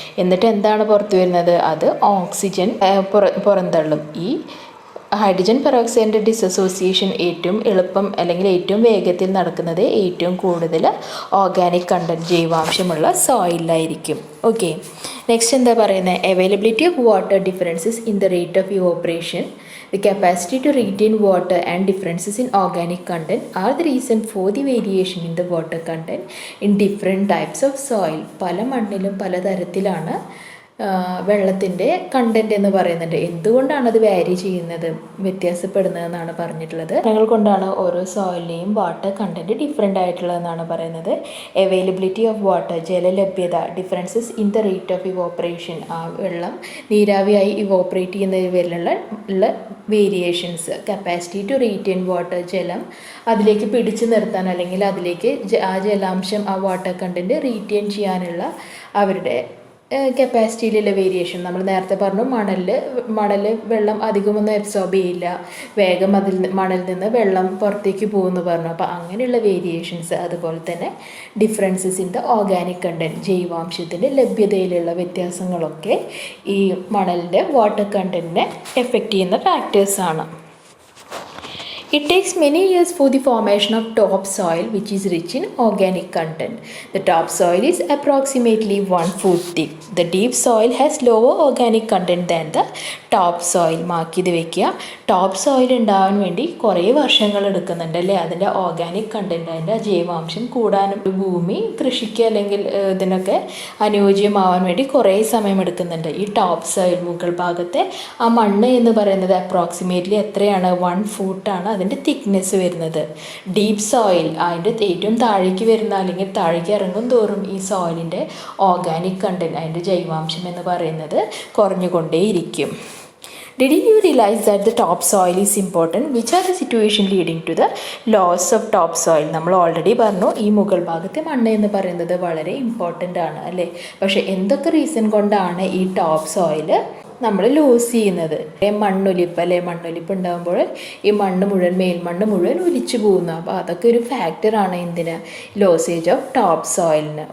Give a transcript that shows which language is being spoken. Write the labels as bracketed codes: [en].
[ml] എന്നിട്ട് എന്താണ് പുറത്തു വരുന്നത്? അത് ഓക്സിജൻ പുറന്തള്ളും. ഈ ഹൈഡ്രജൻ പെറോക്സൈഡിൻ്റെ ഡിസസോസിയേഷൻ ഏറ്റവും എളുപ്പം അല്ലെങ്കിൽ ഏറ്റവും വേഗത്തിൽ നടക്കുന്നത് ഏറ്റവും കൂടുതൽ ഓർഗാനിക് കണ്ടൻറ്റ് ജൈവാംശമുള്ള സോയിലായിരിക്കും. ഓക്കെ, നെക്സ്റ്റ് എന്താ പറയുന്നത്? Availability of water differences in the rate of evaporation, [en] the capacity to retain water and differences in organic content are the reason for the variation in the water content in different types of soil. [ml] പല മണ്ണിലും പലതരത്തിലാണ് വെള്ളത്തിൻ്റെ content എന്ന് പറയുന്നുണ്ട്. എന്തുകൊണ്ടാണ് അത് വാരി ചെയ്യുന്നത്, വ്യത്യാസപ്പെടുന്നതെന്നാണ് പറഞ്ഞിട്ടുള്ളത്. ഞങ്ങൾ കൊണ്ടാണ് ഓരോ സോയിലിനെയും വാട്ടർ കണ്ടൻറ്റ് ഡിഫറെൻ്റ് ആയിട്ടുള്ളതെന്നാണ് പറയുന്നത്. അവൈലബിലിറ്റി ഓഫ് വാട്ടർ, ജലലഭ്യത, differences in the rate of evaporation, ആ വെള്ളം നീരാവിയായി evaporate ചെയ്യുന്നതിലുള്ള variations, capacity to retain water, ജലം അതിലേക്ക് പിടിച്ചു നിർത്താൻ അല്ലെങ്കിൽ അതിലേക്ക് ആ ജലാംശം ആ വാട്ടർ കണ്ടൻറ്റ് റീറ്റെയിൻ ചെയ്യാനുള്ള അവരുടെ കപ്പാസിറ്റിയിലുള്ള വേരിയേഷൻ. നമ്മൾ നേരത്തെ പറഞ്ഞു മണൽ വെള്ളം അധികമൊന്നും അബ്സോർബ് ചെയ്യില്ല, വേഗം മണലിൽ നിന്ന് വെള്ളം പുറത്തേക്ക് പോകുമെന്ന് പറഞ്ഞു. അപ്പോൾ അങ്ങനെയുള്ള വേരിയേഷൻസ്, അതുപോലെ തന്നെ differences in the organic content, ജൈവാംശത്തിൻ്റെ ലഭ്യതയിലുള്ള വ്യത്യാസങ്ങളൊക്കെ ഈ മണലിൻ്റെ വാട്ടർ കണ്ടൻറ്റിനെ എഫക്റ്റ് ചെയ്യുന്ന ഫാക്ടേഴ്സാണ്. [en] It takes many years for the formation of topsoil, which is rich in organic content. The topsoil is approximately 1 foot thick. The deep soil has lower organic content than the topsoil. [ml] Mark ചെയ്ത് വെക്കുക. Top soil ഉണ്ടാവാൻ വേണ്ടി കുറേ വർഷങ്ങൾ എടുക്കുന്നുണ്ട്, അല്ലേ? അതിൻ്റെ organic content, അതിൻ്റെ ജൈവാംശം കൂടാനും ഭൂമി കൃഷിക്ക് അല്ലെങ്കിൽ ഇതിനൊക്കെ അനുയോജ്യമാവാൻ വേണ്ടി കുറേ സമയം എടുക്കുന്നുണ്ട്. ഈ ടോപ്പ് സോയിൽ മുകൾ ഭാഗത്തെ ആ മണ്ണ് എന്ന് പറയുന്നത് അപ്രോക്സിമേറ്റ്ലി എത്രയാണ്? 1 ഫൂട്ടാണ് അതിൻ്റെ തിക്നെസ് വരുന്നത്. ഡീപ്പ് സോയിൽ അതിൻ്റെ ഏറ്റവും താഴേക്ക് വരുന്ന അല്ലെങ്കിൽ താഴേക്ക് ഇറങ്ങും തോറും ഈ സോയിലിൻ്റെ ഓർഗാനിക് കണ്ടൻറ്റ്, അതിൻ്റെ ജൈവാംശം എന്ന് പറയുന്നത് കുറഞ്ഞുകൊണ്ടേയിരിക്കും. [en] Did you realize that the topsoil is important? Which are the situation leading to the loss of topsoil? [ml] നമ്മൾ ഓൾറെഡി പറഞ്ഞു ഈ മുകൾ ഭാഗത്തെ മണ്ണ് എന്ന് പറയുന്നത് വളരെ ഇമ്പോർട്ടൻ്റ് ആണ്, അല്ലേ? പക്ഷേ എന്തൊക്കെ റീസൺ കൊണ്ടാണ് ഈ ടോപ്പ് സോയിൽ നമ്മൾ ലൂസ് ചെയ്യുന്നത്? മണ്ണൊലിപ്പ്, അല്ലേ? മണ്ണൊലിപ്പ് ഉണ്ടാകുമ്പോൾ ഈ മേൽമണ്ണ് മുഴുവൻ ഒലിച്ചു പോകുന്നു. അപ്പോൾ അതൊക്കെ ഒരു ഫാക്ടറാണ് എന്തിന്? ലോസേജ് ഓഫ് ടോപ്പ് സോയിലിന്.